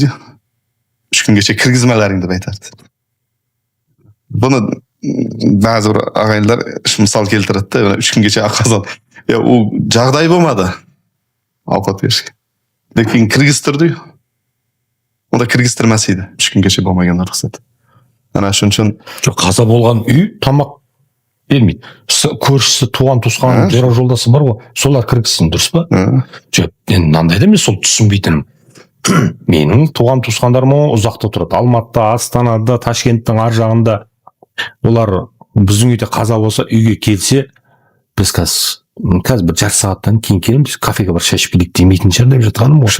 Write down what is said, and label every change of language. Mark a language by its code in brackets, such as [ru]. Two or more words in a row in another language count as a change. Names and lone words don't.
[uz] 3 kungacha kirgizmalaring deb aytardi. Buni ba'zi bir og'aynilar misol keltiradi, 3 kungacha qozon. U jag'day bo'lmadi ovqat berishga. Lekin kirgiztirdi. Unda kirgiztirmas edi. 3 kungacha bo'lmagan ruxsat. Ana shuning uchun qazo bo'lgan uy tamoq bermeydi. [kk] Көршісі, туған туысқан, жора жолдасы бар ғой, солар кіргізсін, дұрыс па? Жоқ, енді мынандай да мен сол түсінбейтінім. Менің туған туысқандарым ұзақта тұрады. Алматыда, Астанада, Ташкенттің ар жағында. Олар біздің үйде қаза болса, үйге келсе, біз қазір бір жарты сағаттан кейін келеміз, кафеге бір шай ішіп келейік демейтін шығар деп жатқаным ғой.